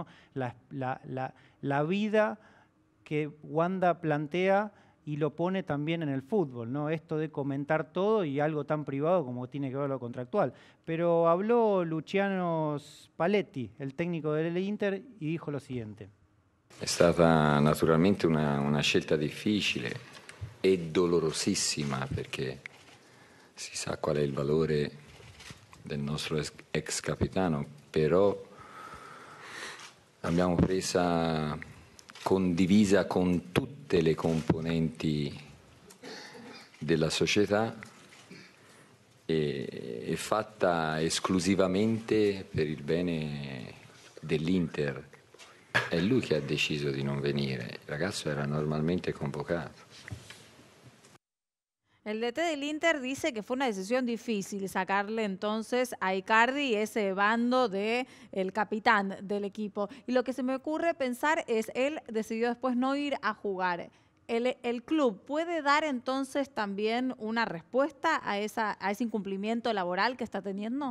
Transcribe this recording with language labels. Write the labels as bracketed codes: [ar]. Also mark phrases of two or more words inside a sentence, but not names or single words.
[es] La vida que Wanda plantea y lo pone también en el fútbol, ¿no? Esto de comentar todo y algo tan privado como tiene que ver lo contractual. Pero habló Luciano Spalletti, el técnico del Inter, y dijo lo siguiente. [it] È stata naturalmente una scelta difficile e dolorosissima, perché si sa qual è il valore del nostro ex capitano, però l'abbiamo presa condivisa con tutte le componenti della società e fatta esclusivamente per il bene dell'Inter. È lui che ha deciso di non venire, il ragazzo era normalmente convocato. [es] El DT del Inter dice que fue una decisión difícil sacarle entonces a Icardi ese bando de el capitán del equipo. Y lo que se me ocurre pensar es, él decidió después no ir a jugar. ¿El club puede dar entonces también una respuesta a ese incumplimiento laboral que está teniendo?